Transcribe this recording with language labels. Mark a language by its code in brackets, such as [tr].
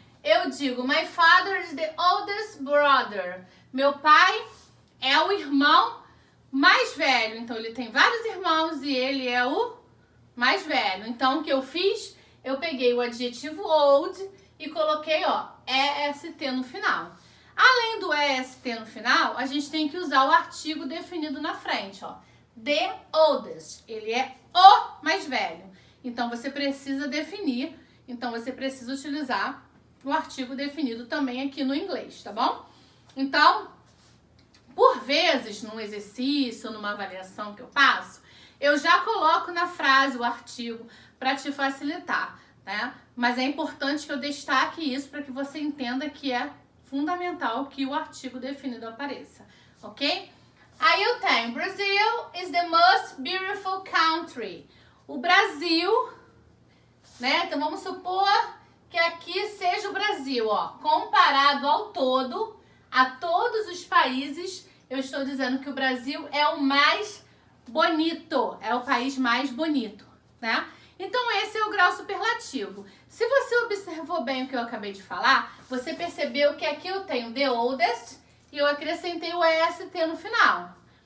[pt] Eu digo, [en] my father is the oldest brother. [pt] Meu pai é o irmão mais velho. Então, ele tem vários irmãos e ele é o mais velho. Então, o que eu fiz? Eu peguei o adjetivo old e coloquei, EST no final. Além do EST no final, a gente tem que usar o artigo definido na frente, ó. [en] The oldest. [pt] Ele é o mais velho. Então, você precisa definir. Então, você precisa utilizar o artigo definido também aqui no inglês, tá bom? Então, por vezes, num exercício, numa avaliação que eu passo, eu já coloco na frase o artigo para te facilitar, né? Mas é importante que eu destaque isso para que você entenda que é fundamental que o artigo definido apareça, ok? Aí eu tenho, [en] Brazil is the most beautiful country. [pt] O Brasil, né? Então vamos supor que aqui seja o Brasil, ó. Comparado ao todo, a todos os países, eu estou dizendo que o Brasil é o mais bonito, é o país mais bonito, né? Então esse é o grau superlativo. Se você observou bem o que eu acabei de falar, você percebeu que aqui eu tenho the oldest e eu acrescentei o EST no final.